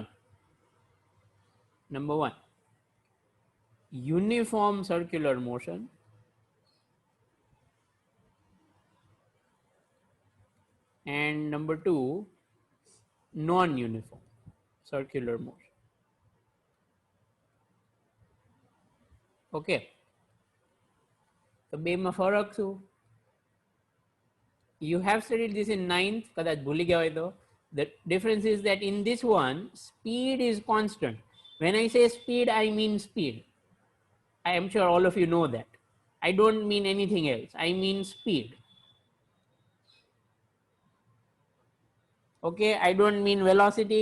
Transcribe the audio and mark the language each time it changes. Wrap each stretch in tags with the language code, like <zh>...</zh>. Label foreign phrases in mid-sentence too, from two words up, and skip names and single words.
<en>Number one, uniform circular motion. And number two, non-uniform circular motion.</en> <gu>Okay, તો બેમાં ફરક શું?</gu> <en>You have studied this in 9th,</en> <gu>કદાચ ભૂલી ગયા હોય તો.</gu> <en>The difference is that in this one, speed is constant. When I say speed, I mean speed. I am sure all of you know that. I don't mean anything else. I mean speed. Okay, I don't mean velocity.</en>